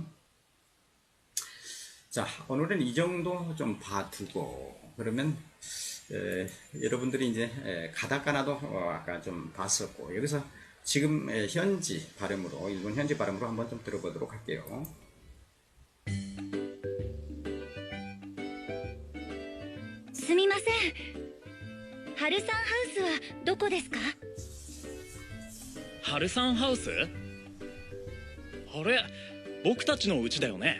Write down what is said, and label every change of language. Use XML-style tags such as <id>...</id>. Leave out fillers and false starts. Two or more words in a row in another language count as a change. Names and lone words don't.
<ko>자, 오늘은 이 정도 좀 봐두고 그러면 여러분들이 이제 가다까나도 아까 좀 봤었고 여기서 지금 현지 발음으로 일본 현지 발음으로 한번 좀 들어보도록 할게요.</ko> <ja>すみません。ハルさんハウスはどこですか？ハルさんハウス？あれ、僕たちの家だよね。</ja>